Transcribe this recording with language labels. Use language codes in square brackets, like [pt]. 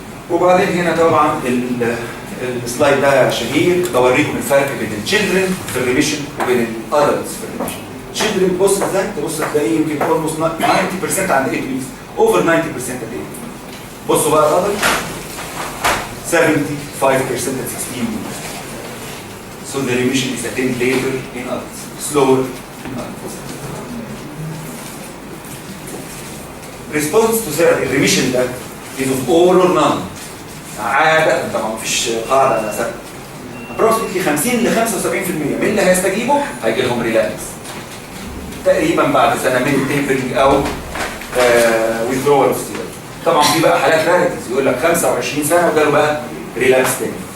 [ar] وبعدين هنا طبعا السلايد ده شهير بوريكم الفرق بين التشيلدرن في الريميشن وبين الادلتس في الريميشن. تشيلدرن بص ازاي؟ تبص تلاقيه يمكن اولموست 90% عند 8 ويكس، اوفر 90% عند 8. بصوا بقى الادلت 75% [en] at 16 weeks. So the remission is attained later in adults, slower in adults. Response to therapy [ar] الريميشن ده [en] is of all or none. [ar] عادة طبعا مفيش قاعدة ثابتة. approximately 50 ل 75% من اللي هيستجيبوا هيجي لهم ريلاكس. تقريبا بعد سنة من تيبرنج أو [en] withdrawal of steroids. [ar] طبعا في بقى حالات راريتيز يقول لك 25 سنة وجاله بقى ريلاكس تاني.